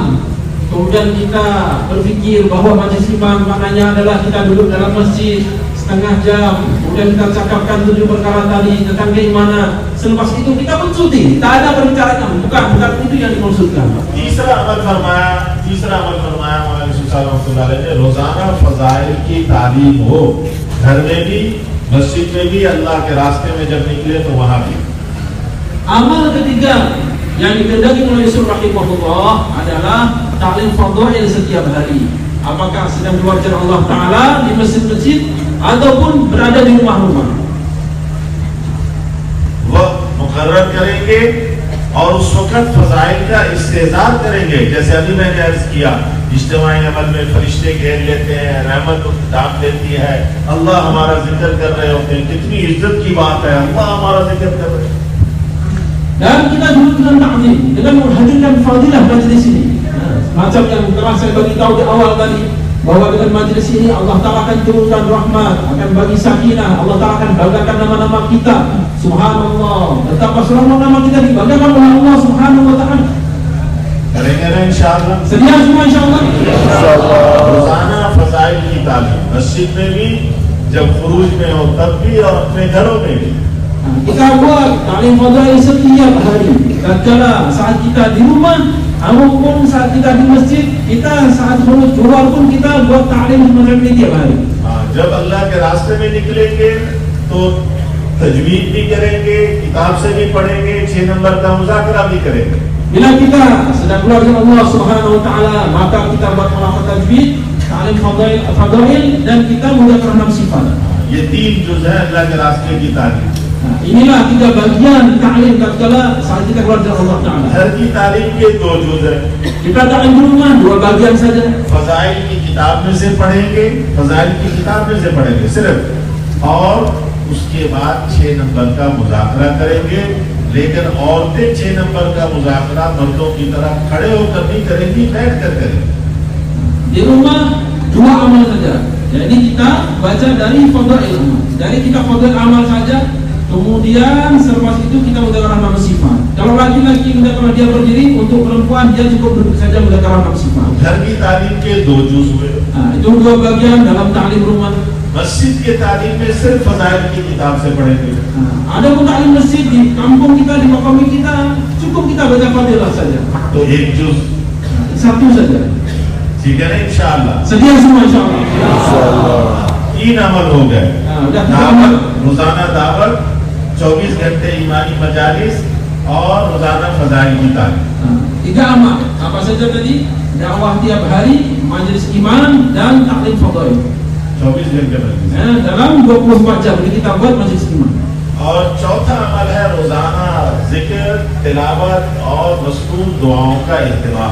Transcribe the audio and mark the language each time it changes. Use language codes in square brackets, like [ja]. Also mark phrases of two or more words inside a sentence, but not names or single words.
[ms] Kemudian kita berpikir bahwa majelis iman maknanya adalah kita duduk dalam masjid setengah jam, kemudian kita cakapkan 7 perkara tadi tentang keimanan. Selepas itu kita pun cuti, tak ada perbincangan. Bukan itu yang dimaksudkan. [hi] तीसरा अमल फरमाया मौलाना यूसुफ साहब [ar] رحمة الله عليه [hi] ने, रोजाना फजाइल की तालीम हो, घर में भी मस्जिद में भी, अल्लाह के रास्ते में जब निकले तो वहां भी। [ms] Amal ketiga yang dikehendaki oleh Yusuf rahimahullah adalah ta'lim fadhail setiap hari. Apakah sedang diwajar Allah Ta'ala di masjid-masjid ataupun berada di rumah-rumah. [hi] वक्त मुकर्रर करेंगे और उस वक्त फजाइल का इस्तेज़ार करेंगे। जैसे अभी मैंने अर्ज किया, इज्तिमाई अमल में फरिश्ते घेर लेते हैं, रहमत दाम देती है, अल्लाह हमारा जिक्र कर रहे होते हैं, कितनी इज्जत की बात है, अल्लाह हमारा जिक्र कर रहे हैं। [ms] Dan kita dulu dengan ta'lim, dengan menghadirkan fadilah majlis ini. Macam yang telah saya bagi tahu di awal tadi, bahwa dengan majlis ini Allah Ta'ala akan turunkan rahmat, akan bagi sakinah, Allah Ta'ala akan banggakan nama-nama kita. Subhanallah, betapa selamat nama kita dibanggakan oleh Allah [ar] سبحانه وتعالى. [hi] करेंगे ना इंशाअल्लाह। [ms] Sedia semua insyaallah? [hi] रोजाना फजाइल की तालीम मस्जिद में भी, जब खुरूज में हो तब भी, और अपने घरों में भी। [ms] Kita buat ta'lim fadail setiap hari. Tatkala saat kita di rumah maupun saat kita di masjid, kita saat keluar pun kita buat ta'lim semacam ini tiap hari. [hi] जब अल्लाह के रास्ते में निकलेंगे तो तजवीद भी करेंगे, किताब से भी पढ़ेंगे, 6 नंबर का मुज़ाकरा भी करेंगे। [ms] Bila kita sedang keluar dengan Allah [ar] سبحانه وتعالى, [ms] maka kita buat melakukan tajwid, ta'lim fadail dan kita muzakarah 6 sifat. [hi] ये 3 जुज़ है अल्लाह के रास्ते की तालीम। [ms] Inilah 3 bagian ta'lim tatkala saat kita keluar dengan Allah Ta'ala. [hi] घर की तालीम के 2 जुज़ है। [ms] Kita ta'lim di rumah 2 bagian saja. [hi] फजाइल की किताब में से पढ़ेंगे, फजाइल की किताब में से पढ़ेंगे सिर्फ, और उसके बाद 6 नंबर का मुज़ाकरा करेंगे। लेकिन औरतें 6 नंबर का मुज़ाकरा मर्दों की तरह खड़े होकर नहीं करेंगी, बैठ कर करेंगी। [ms] Di rumah 2 amal saja. Jadi kita baca dari fadail, dari kita fadail amal saja. Kemudian selepas itu kita muzakarah 6 sifat. Kalau laki-laki muzakarah dia berdiri, untuk perempuan dia cukup duduk saja muzakarah 6 sifat. [hi] घर की तालीम के 2 जुज़ हुए। [ms] Itu 2 bagian dalam ta'lim rumah. [hi] मस्जिद के तालीम में सिर्फ फजाइल की किताब से पढ़ेंगे। [ms] Ada pun ta'lim masjid di kampung kita, di makam kita, cukup kita baca fadilah saja. [hi] तो 1 जुज़, [ms] 1 saja. [hi] ठीक है ना इंशाअल्लाह। [ms] Sedia semua insyaallah. [hi] 3 अमल हो गए। [ms] Udah 3 [hi] दावत, [ms] amal. [hi] रोजाना दावत, 24 घंटे ईमानी मजालिस और रोजाना फजाइल की तालीम। [ms] 3 amal. Apa saja tadi? Dakwah tiap hari, majelis iman dan ta'lim fadail. [hi] 24 घंटे मजलिस। [ms] Dalam 24 jam ini kita buat majelis iman. [hi] और चौथा अमल है रोजाना जिक्र, तिलावत और मस्तूर दुआओं का इहतिमाम।